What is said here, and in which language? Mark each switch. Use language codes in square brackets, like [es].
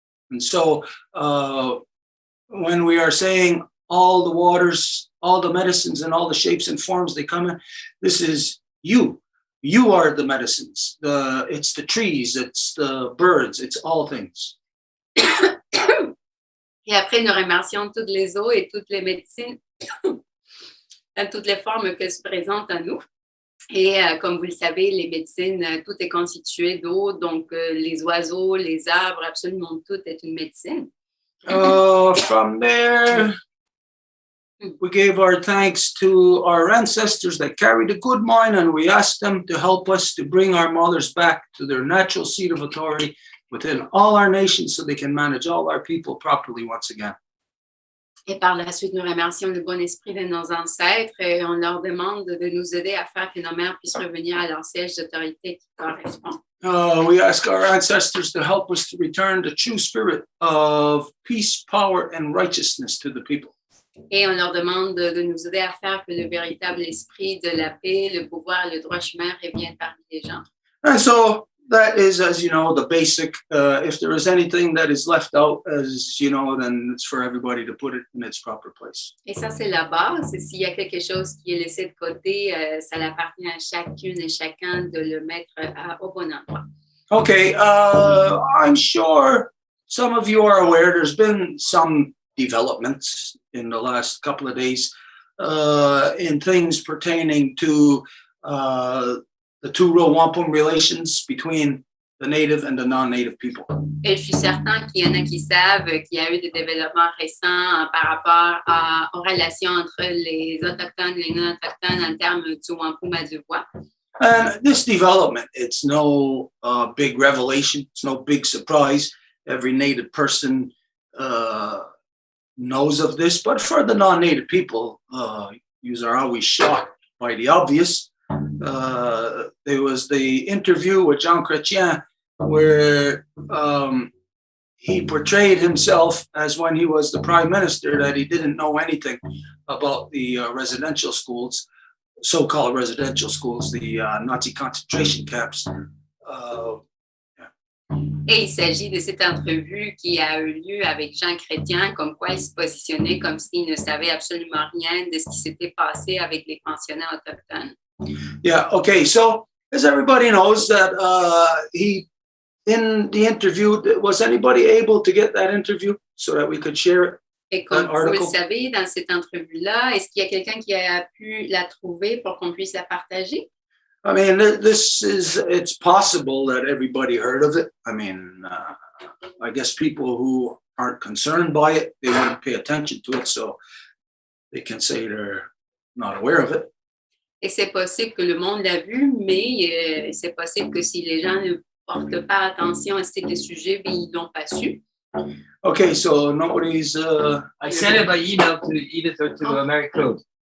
[en] And so when we are saying all the waters, all the medicines and all the shapes and forms they come in, this is you. You are the medicines. It's the trees, it's the birds, it's all things. [fr] Et après, nous remercions toutes les eaux et toutes les médecines, toutes les formes que se présentent à nous. Et comme vous le savez, les médecines, tout est constitué d'eau, donc les oiseaux, les arbres, absolument tout est une médecine. [en] From there, we gave our thanks to our ancestors that carried a good mind, and we asked them to help us to bring our mothers back to their natural seat of authority within all our nations so they can manage all our people properly once again. [fr] Et par la suite, nous remercions le bon esprit de nos ancêtres et on leur demande de nous aider à faire que nos mères puissent revenir à leur siège d'autorité qui correspond. [en] We ask our ancestors to help us to return the true spirit of peace, power, and righteousness to the people. [fr] Et on leur demande de nous aider à faire que le véritable esprit de la paix, le pouvoir et le droit chemin reviennent parmi les gens. [en] And so that is, as you know, the basic. If there is anything that is left out, as you know, then it's for everybody to put it in its proper place. [fr] Et ça, c'est la base. Et s'il y a quelque chose qui est laissé de côté, ça appartient à chacune et chacun de le mettre au bon endroit. [en] Okay, I'm sure some of you are aware there's been some developments in the last couple of days in things pertaining to the two-row Wampum relations between the native and the non-native people. [fr] Et je suis certain qu'il y en a qui savent qu'il y a eu des développements récents par rapport aux relations entre les autochtones et les non-autochtones en termes du Wampum et du voit. [en] And this development, it's no big revelation, it's no big surprise. Every native person knows of this, but for the non-native people, you are always shocked by the obvious. There was the interview with Jean Chrétien where he portrayed himself as when he was the prime minister, that he didn't know anything about the residential schools, so-called residential schools, the Nazi concentration camps. [fr] Et il s'agit de cette entrevue qui a eu lieu avec Jean Chrétien, comme quoi il se positionnait comme s'il ne savait absolument rien de ce qui s'était passé avec les pensionnats autochtones. [en] Yeah, okay, so as everybody knows that he, in the interview, was anybody able to get that interview so that we could share it? [fr] Et comme vous le savez, dans cette entrevue-là, est-ce qu'il y a quelqu'un qui a pu la trouver pour qu'on puisse la partager? [en] I mean, it's possible that everybody heard of it. I mean, I guess people who aren't concerned by it, they wouldn't pay attention to it, so they can say they're not aware of it. [fr] Et c'est possible que le monde l'a vu, mais c'est possible que si les gens ne portent pas attention à ce type de sujet, bien, ils l'ont pas su. [en] Okay, so nobody's... I sent it by email to Edith or to Mary Claude.